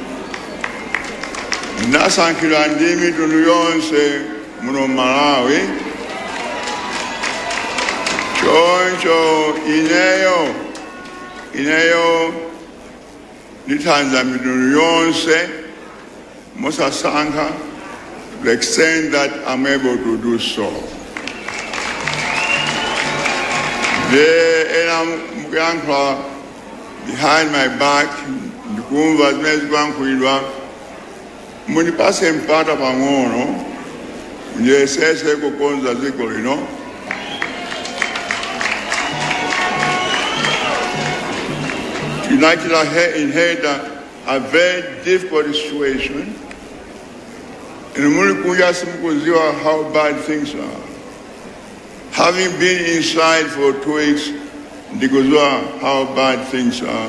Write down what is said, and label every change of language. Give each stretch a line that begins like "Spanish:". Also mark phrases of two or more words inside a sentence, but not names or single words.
Nyanja: Ndasankhidwa ndi mitundu yonse muno Malawi. Choncho ineyo ndithanza mitundu yonse mosasankha
English: to the extent that I'm able to do so.
Nyanja: Ena mukuyankhula
English: behind my back
Nyanja: ndikumva zimene zikuyankhulidwa mundipase mpata pang'ono ndiyesese kukonza dziko lino.
English: United inherit a very difficult situation. And how bad things are. Having been inside for 2 weeks, how bad things are.